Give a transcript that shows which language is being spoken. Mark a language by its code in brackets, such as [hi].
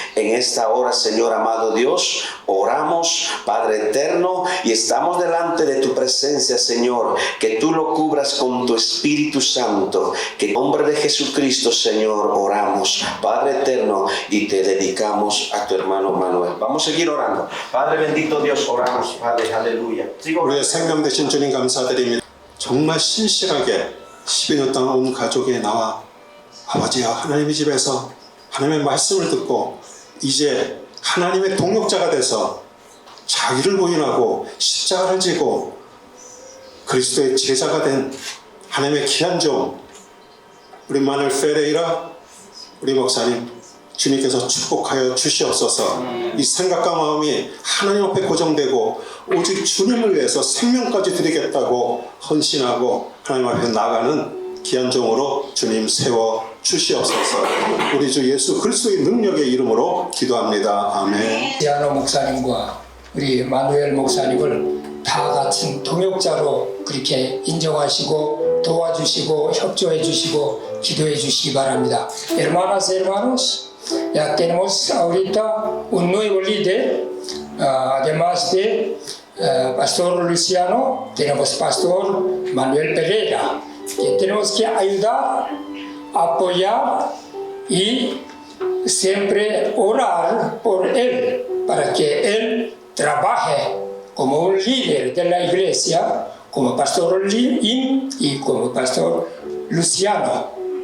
[es] En esta hora, Señor amado Dios, oramos, Padre eterno, y estamos delante de tu presencia, Señor, que tú lo cubras con tu Espíritu Santo, que en nombre de Jesucristo, Señor, oramos, Padre eterno, y te dedicamos a tu hermano Manuel. Vamos a seguir orando. Padre bendito Dios, oramos, Padre, aleluya. Sigo [ko] 우리의 생명 되신 주님 감사드립니다. 정말 신실하게 12년 동안 온 가족이 나와 아버지여 하나님의 집에서 하나님의 말씀을 듣고 이제 하나님의 동역자가 돼서 자기를 부인하고 십자가를 지고 그리스도의 제자가 된 하나님의 귀한 종 우리 마누엘 페레이라 우리 목사님 주님께서 축복하여 주시옵소서. 이 생각과 마음이 하나님 앞에 고정되고 오직 주님을 위해서 생명까지 드리겠다고 헌신하고 하나님 앞에 나가는 귀한 종으로 주님 세워 주시옵소서. 우리 주 예수 그리스도의 능력의 이름으로 기도합니다. 아멘. 디아노 목사님과 우리 마누엘 목사님을 다 같은 동역자로 그렇게 인정하시고 도와주시고 협조해 주시고 기도해 주시기 바랍니다. [es] Hermanas, hermanos, ya tenemos ahorita un nuevo líder, además de Pastor Luciano, tenemos Pastor Manuel Pereira, que tenemos que ayudar, apoyar y siempre orar por él, para que él trabaje como un líder de la iglesia, como Pastor Lim y como Pastor Luciano.